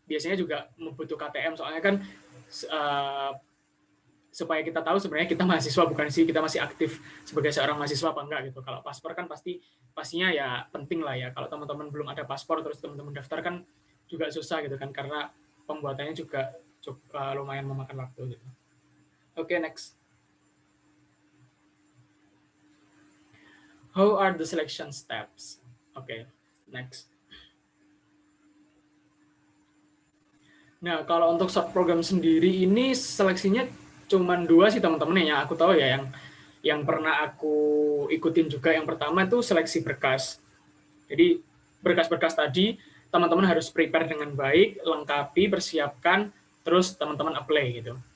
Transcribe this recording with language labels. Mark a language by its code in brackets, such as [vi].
[id] Biasanya juga membutuh KTM, soalnya kan supaya kita tahu sebenarnya kita mahasiswa bukan sih, kita masih aktif sebagai seorang mahasiswa apa enggak gitu. Kalau paspor kan pastinya ya penting lah ya. Kalau teman-teman belum ada paspor terus teman-teman daftar kan juga susah gitu kan, karena pembuatannya juga lumayan memakan waktu gitu. [en] Oke, next. How are the selection steps? Oke, next. [id] Nah, kalau untuk short program sendiri ini seleksinya cuma 2 sih teman-teman yang aku tahu ya, yang pernah aku ikutin juga. Yang pertama itu seleksi berkas. Jadi berkas-berkas tadi teman-teman harus prepare dengan baik, lengkapi, persiapkan, terus teman-teman apply gitu.